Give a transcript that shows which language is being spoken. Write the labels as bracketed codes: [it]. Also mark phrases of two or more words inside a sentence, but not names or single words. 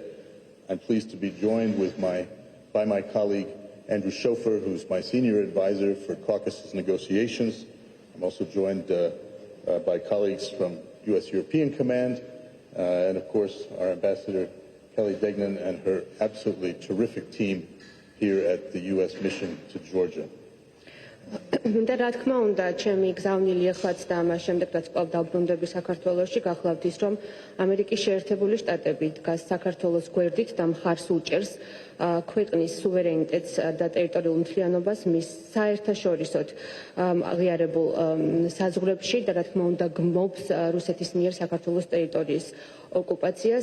[en] I'm pleased to be joined by my colleague Andrew Schofer, who's my senior advisor for Caucasus negotiations. I'm also joined by colleagues from U.S. European Command, and of course our Ambassador Kelly Degnan and her absolutely terrific team here at the U.S. mission to Georgia. [ka] და რა თქმა უნდა, ჩემი გზავნილი ახლაც და ამას შემდეგ რაც კვლავ დავბრუნდები საქართველოში, გახლავთ ის, რომ ამერიკის შეერთებული შტატები დგას საქართველოს გვერდით და მხარს უჭერს ქვეყნის სუვერენიტეტს და ტერიტორიულ მთლიანობას მის საერთაშორისოდ აღიარებულ საზღვრებში და რა თქმა უნდა გმობს რუსეთის მიერ საქართველოს ტერიტორიის ოკუპაციას.